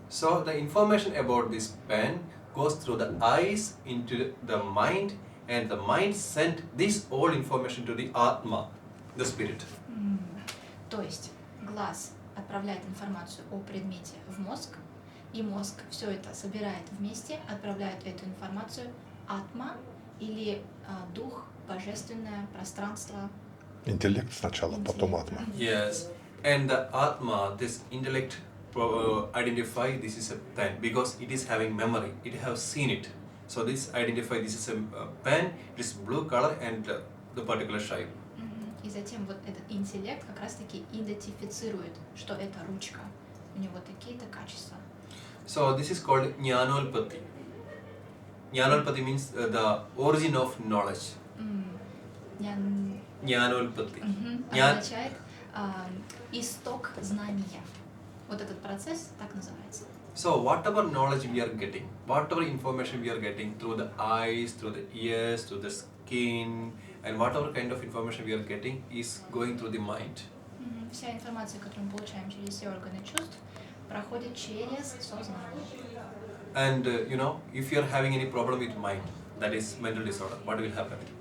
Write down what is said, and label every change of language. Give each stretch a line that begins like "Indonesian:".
English: So the information about this pen goes through the eyes into the mind, and the mind sent this all information to the Atma, the spirit.
Russian: То есть глаз отправляет информацию о предмете в мозг, и мозг все это собирает вместе, отправляет эту информацию атма или дух, божественное пространство. Интеллект сначала, потом атма.
English: Yes, and the Atma, this intellect, identify this is a pen because it is having memory. It have seen it. So this identify this is a pen. It is blue color and the particular shape.
Russian: И затем вот этот интеллект как раз-таки идентифицирует, что это ручка. У него такие-то качества.
English: So this is called Jnanolpati. Jnanolpati means the origin of knowledge. Jnanolpati.
Russian: Означает исток знания. Вот этот процесс так называется.
English: So whatever knowledge we are getting, whatever information we are getting through the eyes, through the ears, through the skin, and whatever kind of information we are getting is going through the mind.
Russian: Вся информация, которую мы получаем через все органы чувств, проходит через сознание.
English: And if you are having any problem with mind, that is mental disorder, what will happen?